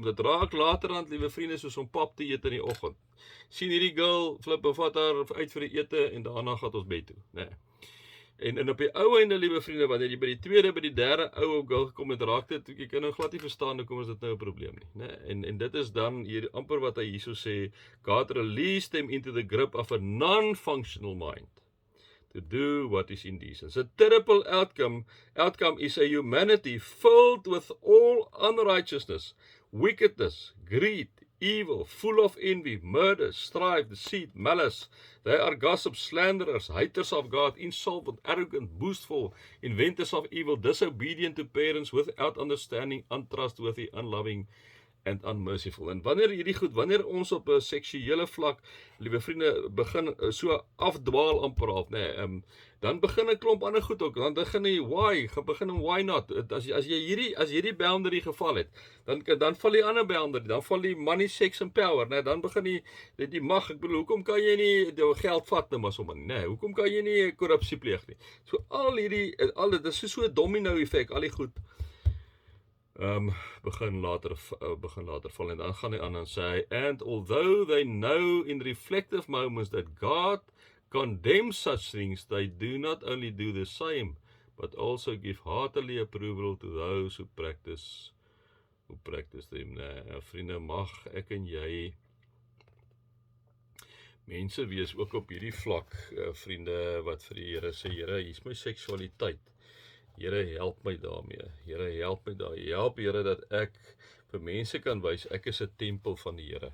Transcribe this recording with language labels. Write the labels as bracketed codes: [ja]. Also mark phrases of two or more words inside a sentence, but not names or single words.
[af] Dit raak later aan, liewe vriende, soos om pap te eet in die oggend. Sien hierdie girl, flip en vat haar uit vir die ete en daarna gaan ons bed toe, né? En op die ou einde, liewe vriende, wanneer jy by die tweede, by die derde ou girl gekom het, raak dit, jy kan nou glad nie verstaan hoekom is dit nou 'n probleem nie, né? En dit is dan hier amper wat hy hierso sê, [en] God released them into the grip of a non-functional mind to do what is indecent. A terrible outcome is a humanity filled with all unrighteousness, wickedness, greed, evil, full of envy, murder, strife, deceit, malice. They are gossips, slanderers, haters of God, insolent, arrogant, boastful, inventors of evil, disobedient to parents, without understanding, untrustworthy, unloving, and unmerciful. [af] En wanneer ons op 'n seksuele vlak, liewe vriende, begin so afdwaal amper half, nê, dan begin 'n klomp ander goed ook. Dan begin jy [en] why not? [af] As hierdie boundary geval het, dan val die ander boundary, dan val die [en] money, sex and power, [af] nê, dan begin die mag. Ek bedoel, hoekom kan jy nie jou geld vat nou maar sommer nie, nê? Hoekom kan jy nie korrupsie pleeg nie? So dit is so 'n domino effek, al die goed begin later val, en dan gaan hy aan en sê, [en] and although they know in reflective moments that God condemns such things, they do not only do the same, but also give heartily approval to those who practice them. [af] Vriende, mag ek en jy mense wees ook op hierdie vlak, vriende, wat vir die Here sê, Here, hier is my seksualiteit. Here, help my daarmee. Here, help my daar. Help, Here, dat ek vir mense kan wys, ek is 'n tempel van die Here.